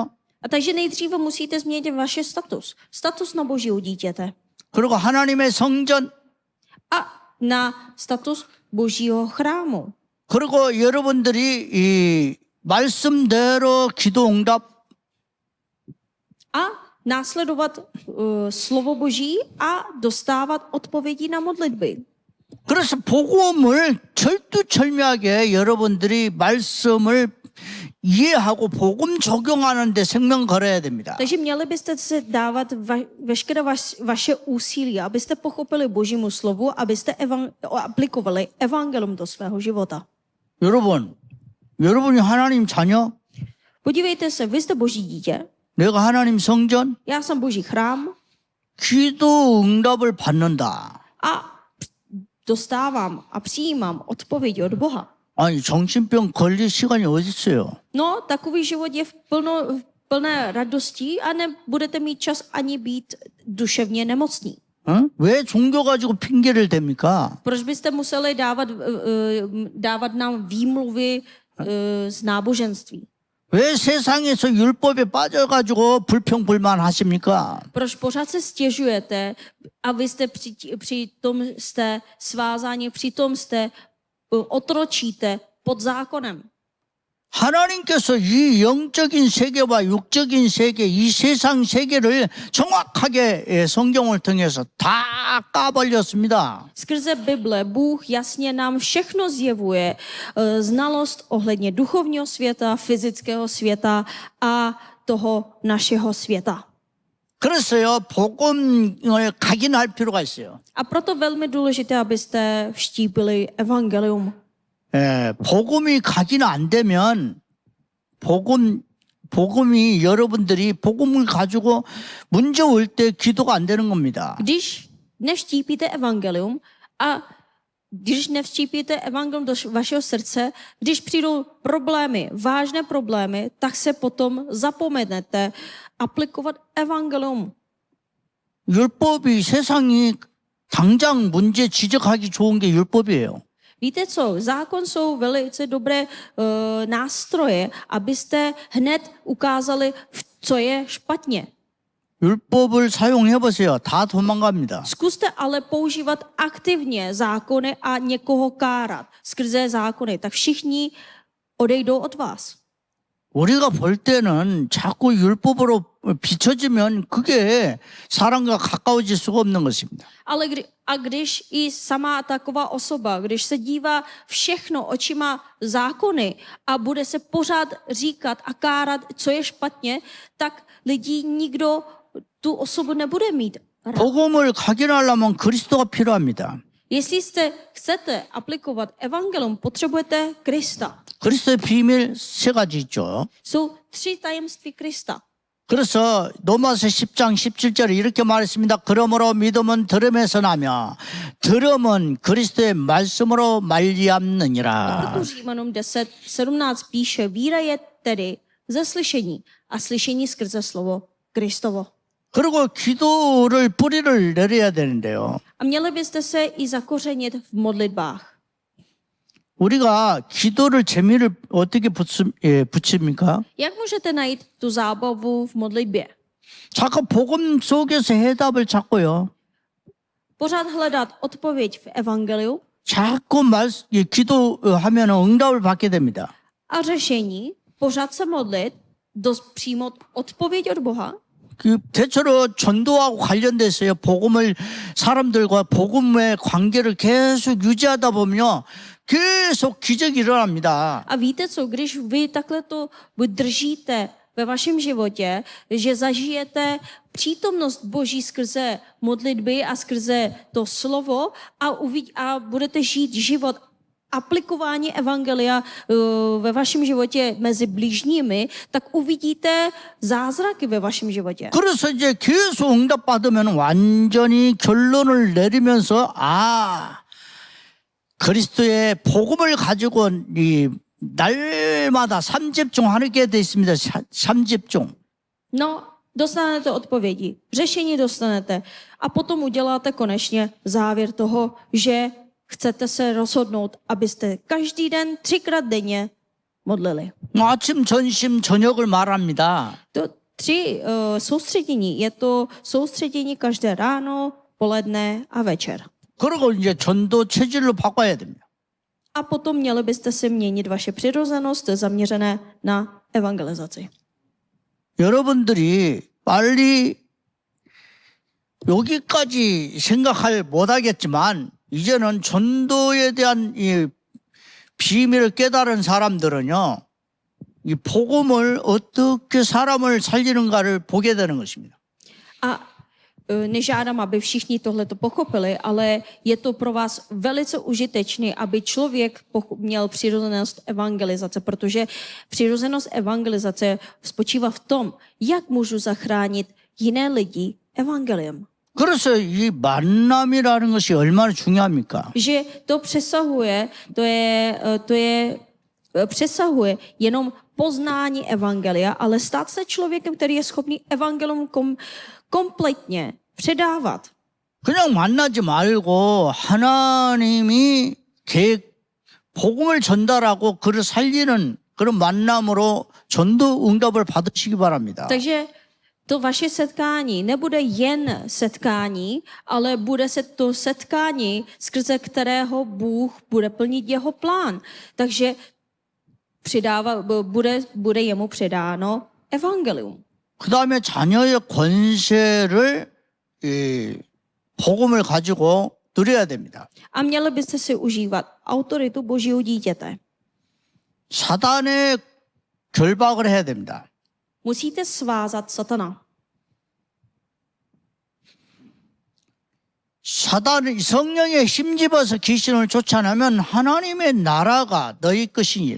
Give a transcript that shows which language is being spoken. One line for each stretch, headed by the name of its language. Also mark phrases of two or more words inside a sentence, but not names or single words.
Czech: A takže nejdříve musíte změnit vaše status na Božího dítěte
Korean: 그리고 하나님의 성전.
Czech: a na status Božího chrámu.
Korean: 그리고 여러분들이 이 말씀대로 기도 응답.
Czech: A následovat slovo Boží a dostávat odpovědi na modlitby.
Korean: 그래서 복음을 철두철미하게 여러분들이 말씀을 이해하고 복음 적용하는 데 생명 걸어야 됩니다.
Czech: Takže měli byste se dávat veškeré vaše úsilí, abyste pochopili Božímu slovu, abyste aplikovali evangelium do svého života.
Korean: 여러분이 하나님 자녀?
Czech: Podívejte se, vy jste Boží dítě,
Korean: 내가 하나님 성전?
Czech: já jsem Boží chrám
Korean: 기도 응답을 받는다.
Czech: a dostávám a přijímám odpověď od Boha.
Korean: 아니 정신병 걸릴 시간이 어디 있어요?
Czech: No, takový život je v plné radosti a nebudete mít čas ani být duševně nemocní.
Korean: 왜 종교 가지고 핑계를 댑니까?
Czech: Proč byste museli dávat nám výmluvy z náboženství?
Korean: 왜 세상에서 율법에 빠져가지고 불평불만 하십니까?
Czech: Proč pořád se stěžujete a vy jste přitom jste svázáni, přitom jste otročíte pod zákonem?
Korean: 하나님께서 이 영적인 세계와 육적인 세계, 이 세상 세계를 정확하게 성경을 통해서 다 까발렸습니다.
Czech: Skrze Bible Bůh jasně nám všechno zjevuje. Znalost ohledně duchovního světa, fyzického světa a toho našeho světa.
Korean: 그래서요, 복음을 각인할 필요가 있어요.
Czech: A proto velmi důležité, abyste vštípili evangelium.
Korean: 복음이 각인 안 되면 복음이 여러분들이 복음을 가지고 문제 올 때 기도가 안 되는 겁니다.
Czech: Když nevštípíte evangelium a když nevstípíte evangelium do vašeho srdce, když přijdou problémy, vážné problémy, tak se potom zapomenete aplikovat evangelium.
Korean: 율법이 세상이 당장 문제 지적하기 좋은 게 율법이에요.
Czech: Víte co, zákon jsou velice dobré nástroje, abyste hned ukázali, co je špatně.
Korean: 율법을 사용해 보세요. 다 도망갑니다.
Czech: Zkuste ale používat aktivně zákony a někoho kárat skrze zákony, tak všichni odejdou od vás.
Korean: 우리가 볼 때는 자꾸 율법으로 비춰지면 그게 사람과 가까워질 수가 없는 것입니다.
Czech: Ale když i sama taková osoba, když se dívá všechno očima zákony a bude se pořád říkat a kárat, co je špatně, tak lidí nikdo tu osobu nebude mít rád.
Korean: 복음을 각인하려면 그리스도가 필요합니다.
Czech: Jestli chcete aplikovat evangelium, potřebujete Krista.
Korean: 그리스도의 비밀 세 가지 있죠.
Czech: Jsou 3 tajemství Krista.
Korean: 그래서 로마서 10장 17절에 이렇게 말했습니다. 그러므로 믿음은 들음에서 나며 들음은 그리스도의 말씀으로 말미암느니라.
Czech: Proto Římanům 10:17 píše, víra je tedy ze slyšení a slyšení skrze slovo Kristovo.
Korean: 그리고 기도를 뿌리를 내려야 되는데요.
Czech: A měli byste se i zakořenit v modlitbách.
Korean: 우리가 기도를 재미를 어떻게 붙입니까?
Czech: Jak můžete najít tu zábavu v modlitbě?
Korean: 자꾸 복음 속에서 해답을 찾고요.
Czech: Pořád hledat odpověď v evangeliu
Korean: 자꾸 기도하면 응답을 받게 됩니다.
Czech: a řešení, pořád se modlit, přijmout odpověď od Boha.
Korean: 대체로 전도하고 관련돼서요. 복음을 사람들과 복음의 관계를 계속 유지하다 보면요. 계속 기적이 일어납니다.
Czech: A víte co, když vy takhle to držíte ve vašem životě, že zažijete přítomnost Boží skrze modlitby a skrze to slovo a budete žít život aplikování evangelia ve vašem životě mezi bližními, tak uvidíte zázraky ve vašem životě.
Korean: 그래서 이제 계속 응답받으면 완전히 결론을 내리면서 그리스도의 복음을 가지고 이 날마다 3집중 하게 돼 있습니다. 3집중.
Czech: No, dostanete odpovědi, řešení dostanete a potom uděláte konečně závěr toho, že chcete se rozhodnout, abyste každý den 3krát denně modlili.
Korean: 아침, 점심, 저녁을 말합니다.
Czech: To 3 soustředění, je to soustředění každé ráno, poledne a večer.
Korean: 그리고 이제 전도 체질로 바꿔야 됩니다.
Czech: A potom měli byste si měnit vaše přirozenost zaměřené na evangelizaci.
Korean: 여러분들이 빨리 여기까지 생각할 못하겠지만 이제는 전도에 대한 이 비밀을 깨달은 사람들은요, 이 복음을 어떻게 사람을 살리는가를 보게 되는 것입니다.
Czech: A nežádám, aby všichni tohle to pochopili, ale je to pro vás velice užitečné, aby člověk měl přirozenost evangelizace, protože přirozenost evangelizace spočívá v tom, jak můžu zachránit jiné lidi evangeliem.
Korean: 그래서 이 만남이라는 것이 얼마나 중요합니까?
Czech: Že to přesahuje jenom poznání evangelia, ale stát se člověkem, který je schopný evangelium kompletně předávat.
Korean: 그냥 만나지 말고 하나님이 복음을 전달하고 그를 살리는 그런 만남으로 전도 응답을 받으시기 바랍니다.
Czech: Takže to vaše setkání nebude jen setkání, ale bude se to setkání, skrze kterého Bůh bude plnit jeho plán. Takže bude jemu předáno evangelium.
Korean: 그 다음에 자녀의 권세를 복음을 가지고 누려야 됩니다.
Czech: A měli byste si užívat autoritu Božího dítěte.
Korean: 사단의 결박을 해야 됩니다.
Czech: Musíte svázat satana.
Korean: 성령에 힘입어서 귀신을 쫓아내면 하나님의 나라가 너희 것이니.